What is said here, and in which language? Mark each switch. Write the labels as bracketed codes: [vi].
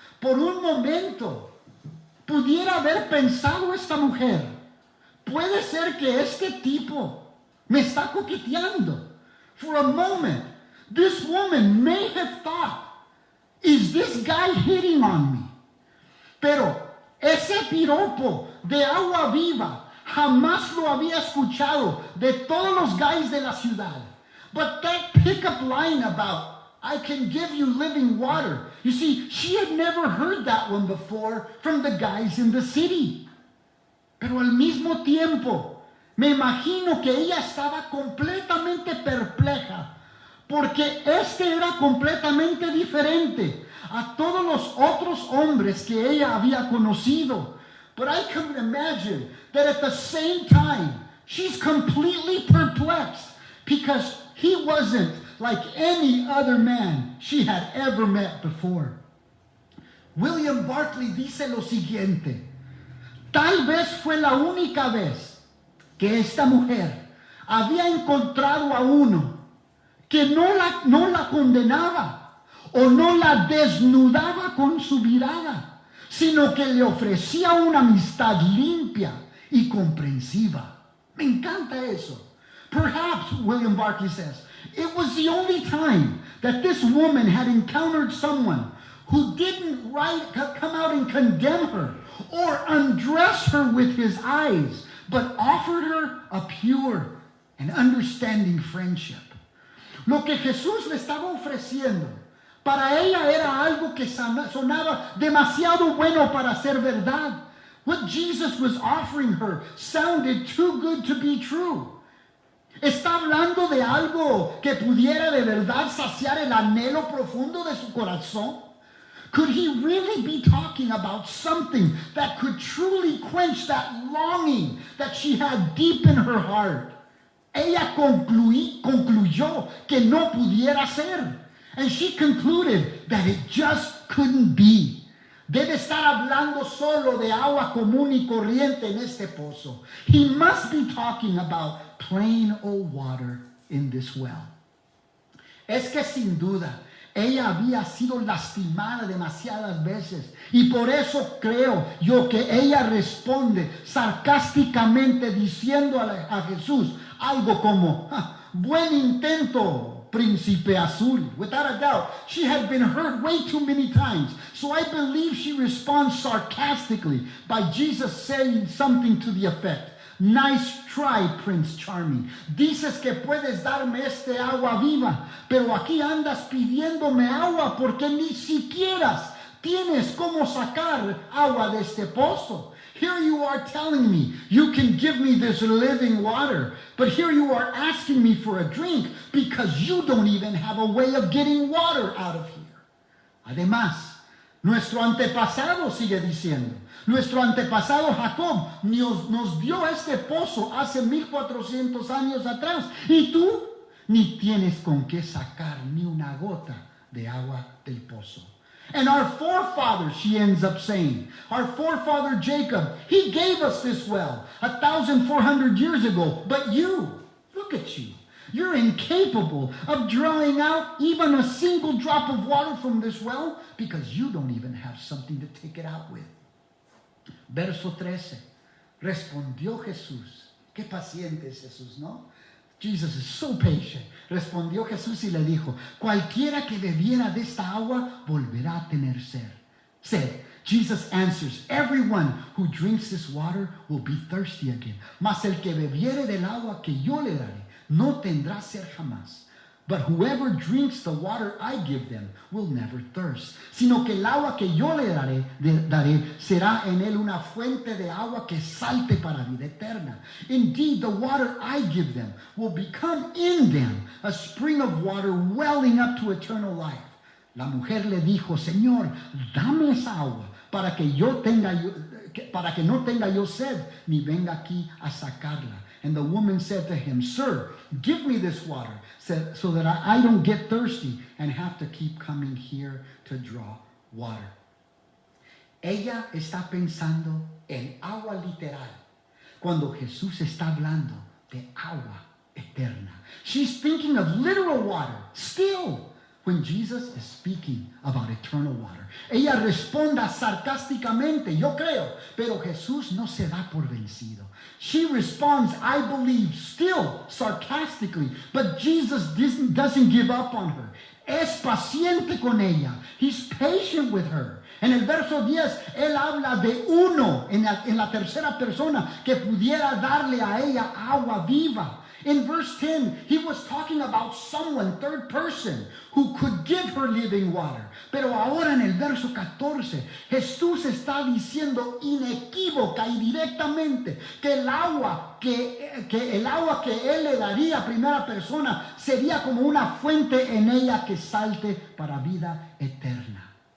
[es] Por un momento, pudiera haber pensado esta mujer, puede ser que este tipo me está coqueteando. [en] For a moment, this woman may have thought, is this guy hitting on me? [es] Pero ese piropo de agua viva jamás lo había escuchado de todos los guys de la ciudad. [en] But that pickup line about, I can give you living water. You see, she had never heard that one before from the guys in the city. [es] Pero al mismo tiempo, Me imagino que ella estaba completamente perpleja, porque este era completamente diferente a todos los otros hombres que ella había conocido. [en] But I can imagine that at the same time, she's completely perplexed because he wasn't like any other man she had ever met before. [es] William Barclay dice lo siguiente: tal vez fue la única vez que esta mujer había encontrado a uno que no la condenaba o no la desnudaba con su mirada, sino que le ofrecía una amistad limpia y comprensiva. Me encanta eso. [en] Perhaps, William Barclay says, it was the only time that this woman had encountered someone who didn't come out and condemn her or undress her with his eyes, but offered her a pure and understanding friendship. [es] Lo que Jesús le estaba ofreciendo para ella era algo que sonaba demasiado bueno para ser verdad. [en] What Jesus was offering her sounded too good to be true. [es] Está hablando de algo que pudiera de verdad saciar el anhelo profundo de su corazón. [en] Could he really be talking about something that could truly quench that longing that she had deep in her heart? [es] Ella concluyó que no pudiera ser. [en] And she concluded that it just couldn't be. [es] Debe estar hablando solo de agua común y corriente en este pozo. [en] He must be talking about plain old water in this well. [es] Es que sin duda, ella había sido lastimada demasiadas veces y por eso creo yo que ella responde sarcásticamente diciendo a Jesús algo como, buen intento, príncipe azul. [en] Without a doubt, she had been hurt way too many times. So I believe she responds sarcastically by Jesus saying something to the effect, nice try, Prince Charming. [es] Dices que puedes darme este agua viva, pero aquí andas pidiéndome agua porque ni siquiera tienes cómo sacar agua de este pozo. [en] Here you are telling me you can give me this living water, but here you are asking me for a drink because you don't even have a way of getting water out of here. [es] Además, nuestro antepasado, sigue diciendo, nuestro antepasado Jacob nos dio este pozo hace 1400 años atrás y tú ni tienes con qué sacar ni una gota de agua del pozo. [en] And our forefathers, she ends up saying, our forefather Jacob, he gave us this well 1,400 years ago. But you, look at you. You're incapable of drawing out even a single drop of water from this well because you don't even have something to take it out with. [es] Verso 13. Respondió Jesús. Qué paciente es Jesús, ¿no? [en] Jesus is so patient. [es] Respondió Jesús y le dijo, cualquiera que bebiera de esta agua volverá a tener sed. [en] Jesus answers, everyone who drinks this water will be thirsty again. [es] Mas el que bebiere del agua que yo le daré no tendrá sed jamás. [en] But whoever drinks the water I give them will never thirst. [es] Sino que el agua que yo le daré será en él una fuente de agua que salte para vida eterna. [en] Indeed, the water I give them will become in them a spring of water welling up to eternal life. [es] La mujer le dijo, Señor, dame esa agua para que no tenga yo sed ni venga aquí a sacarla. [en] And the woman said to him, Sir, give me this water so that I don't get thirsty and have to keep coming here to draw water. [es] Ella está pensando en agua literal cuando Jesús está hablando de agua eterna. [en] She's thinking of literal water still when Jesus is speaking about eternal water. [es] Ella responda sarcásticamente, yo creo, pero Jesús no se da por vencido. [en] She responds, I believe, still sarcastically, but Jesus doesn't give up on her. [es] Es paciente con ella. [en] He's patient with her. [es] En el verso 10, él habla de uno en la tercera persona que pudiera darle a ella agua viva. [en] In verse 10, he was talking about someone, third person, who could give her living water. [es] Pero ahora en el verso 14, Jesús está diciendo inequívoca y directamente que el agua que él le daría a primera persona sería como una fuente en ella que salte para vida eterna.